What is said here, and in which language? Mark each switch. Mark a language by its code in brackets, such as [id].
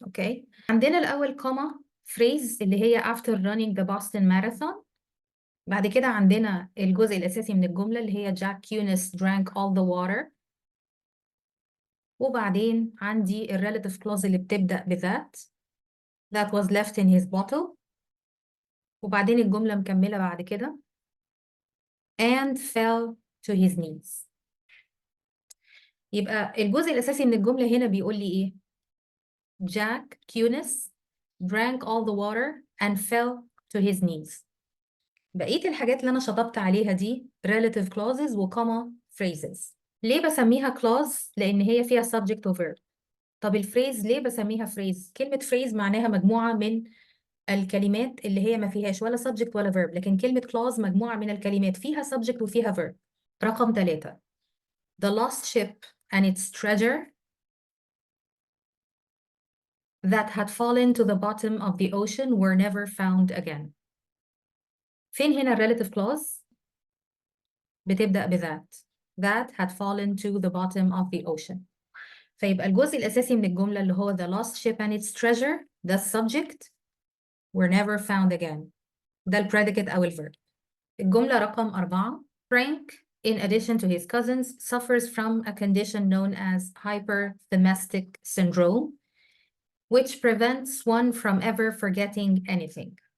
[ar] اوكي، عندنا الاول كوما فريز اللي هي [en] after running the Boston Marathon. [ar] بعد كده عندنا الجزء الاساسي من الجمله اللي هي [en] Jack Cunis drank all the water. [ar] وبعدين عندي الريلاتيف كلوز اللي بتبدا بذات [en] that was left in his bottle. [ar] وبعدين الجمله مكمله بعد كده [en] and fell to his knees. [ar] يبقى الجزء الأساسي من الجملة هنا بيقول لي إيه؟ [en] Jack Cunis drank all the water and fell to his knees. [ar] بقية الحاجات اللي أنا شطبت عليها دي relative clauses و comma phrases. ليه بسميها clause؟ لأن هي فيها subject و verb. طب الفريز ليه بسميها phrase؟ كلمة phrase معناها مجموعة من الكلمات اللي هي ما فيهاش ولا subject ولا verb، لكن كلمة clause مجموعة من الكلمات فيها subject وفيها verb. رقم 3. [en] The lost ship and its treasure that had fallen to the bottom of the ocean were never found again. [ar] فين هنا relative clause؟ بتبدأ بذات. [en] That had fallen to the bottom of the ocean. [ar] فيبقى الجزء الأساسي من الجملة اللي هو [en] the lost ship and its treasure ده subject were never found again. [ar] ده predicate أو verb. الجملة رقم 4. [en] Frank, in addition to his cousins, suffers from a condition known as hyperthymastic syndrome, which prevents one from ever forgetting anything.